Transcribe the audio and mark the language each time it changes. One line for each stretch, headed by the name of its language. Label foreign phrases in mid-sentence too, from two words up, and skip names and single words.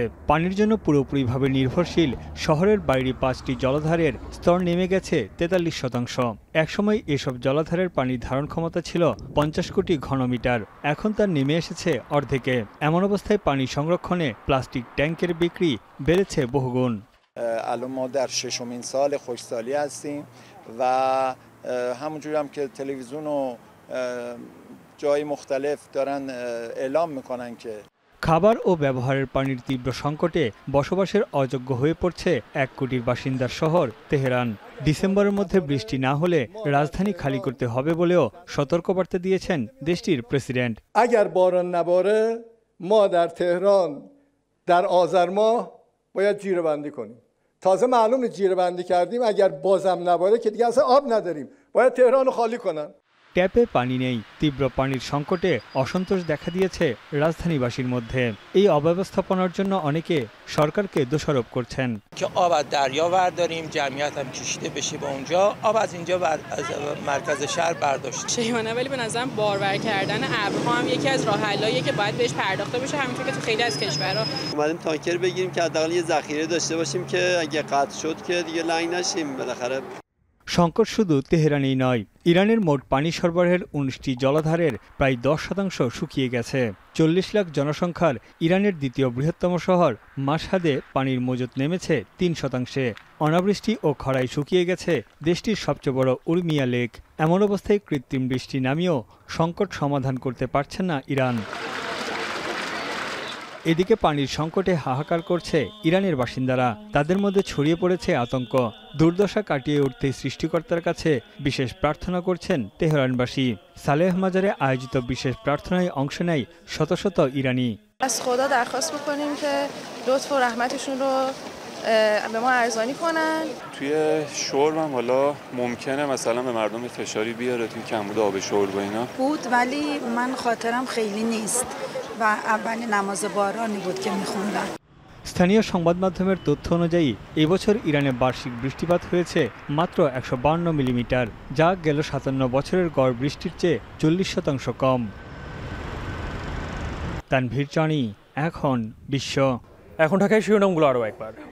Bangla: পানির জন্য পুরোপুরিভাবে নির্ভরশীল শহরের বাইরে 5টি জলাধারের স্তর নেমে গেছে 43%। একসময় এসব জলাধারের পানির ধারণ ক্ষমতা ছিল 50 কোটি ঘনমিটার, এখন তা নেমে এসেছে অর্ধেকে। এমন অবস্থায় পানি সংরক্ষণে প্লাস্টিক ট্যাঙ্কের বিক্রি বেড়েছে বহুগুণ।
Persian: الان ما در 6مین سال خشکسالی هستیم و همونجوری هم که تلویزیون و جای مختلف دارن اعلام میکنن که
Bangla: খাবার ও ব্যবহারের পানির তীব্র সংকটে বসবাসের অযোগ্য হয়ে পড়ছে 1 কোটির বাসিন্দার শহর তেহরান। ডিসেম্বরের মধ্যে বৃষ্টি না হলে রাজধানী খালি করতে হবে বলেও সতর্কবার্তা দিয়েছেন দেশটির প্রেসিডেন্ট।
Persian: اگر باران نباره ما در تهران در آذر ماه باید جیره‌بندی کنیم. تازه معلومه جیره‌بندی کردیم اگر بازم نباره که دیگه اصلا آب نداریم. باید تهران رو خالی کنن.
Bangla: ট্যাপে পানি নেই। তীব্র পানির সংকটে অসন্তোষ দেখা দিয়েছে রাজধানীবাসীর মধ্যে। এই অব্যবস্থাপনার জন্য অনেকে সরকারকে দোষারোপ করছেন।
Persian: که آب از دریا برداریم، جمعیت هم کشیده بشه به اونجا، آب از اینجا از مرکز شهر برداشت. شیمانه، ولی به نظرم بارور کردن ابرها هم یکی از راه حلاییه که باید بهش پرداخته بشه، همونطور که تو خیلی از کشورها. اومدیم تانکر بگیریم که حداقل یه ذخیره داشته باشیم که اگه قطع شد که دیگه لنگ نشیم بالاخره।
Bangla: সংকট শুধু তেহরানেই নয়, ইরানের মোট পানি সরবরাহের 19টি জলাধারের প্রায় 10% শুকিয়ে গেছে। 40 লাখ জনসংখ্যার ইরানের দ্বিতীয় বৃহত্তম শহর মাশহাদে পানির মজুত নেমেছে 3%। অনাবৃষ্টি ও খরায় শুকিয়ে গেছে দেশটির সবচেয়ে বড় উর্মিয়া লেক। এমন অবস্থায় কৃত্রিম বৃষ্টি নামিয়েও সংকট সমাধান করতে পারছে না ইরান। এদিকে পানির সংকটে হাহাকার করছে ইরানের বাসিন্দারা। তাদের মধ্যে ছড়িয়ে পড়েছে আতঙ্ক। দুর্দশা কাটিয়ে উঠতে সৃষ্টিকর্তার কাছে বিশেষ প্রার্থনা করছেন তেহরানবাসী। সালেহ মাজারে আয়োজিত বিশেষ প্রার্থনায় অংশ নেয় শত শত ইরানি। از خدا درخواست می‌کنیم که لطف و رحمتشون رو به ما ارزانی کنن. توی شرب هم حالا ممکنه مثلا به مردم فشاری بیاره توی کمبود آب شرب و اینا بود، ولی من خاطرم خیلی نیست و اول نماز بارانی بود که می‌خوندم. স্থানীয় সংবাদ মাধ্যমের তথ্য অনুযায়ী এবছর ইরানে বার্ষিক বৃষ্টিপাত হয়েছে মাত্র 152 মিলিমিটার, যা গেল 57 বছরের গড় বৃষ্টির চেয়ে 40% কম। তানভীর চানি, এখন বিশ্ব। এখন ঢাকায় শিরোনামগুলো আরও একবার।